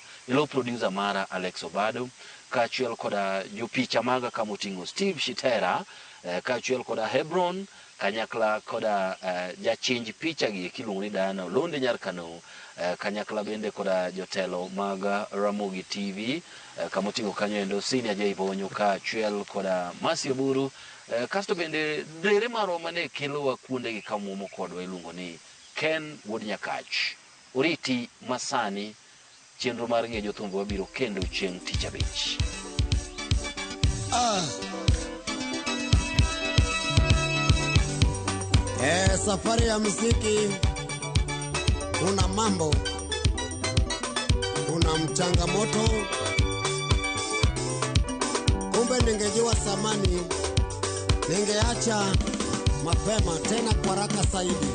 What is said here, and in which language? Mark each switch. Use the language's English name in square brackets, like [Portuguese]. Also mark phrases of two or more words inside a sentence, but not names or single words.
[Luo (Kenya and Tanzania)] Ilo producer mara Alex Obado, kaachiel koda jopicha maga kamoting'o Steve Shitera, kaachiel koda Hebron, kanyakla koda jachinj picha gi kiluongo ni Diana Olonde Nyarkano, kanyakla bende koda jotelo mag Ramogi TV, kamoting'o kanyo endo Senior J Bonyo, kaachiel koda Masi Oburu, kasto bende dere marwa mane kelowa kuonde gi kamuomo kodwa iluongo ni Ken Wuod Nyakach. Oriti masani chenro mar ng'e jothumbe wabiro kendo chieng' tich abich. [Swahili] Safari ya muziki kuna mambo, kuna mchangamoto. Kumbe ningejua samani, ningeacha mapema tena kwa haraka zaidi.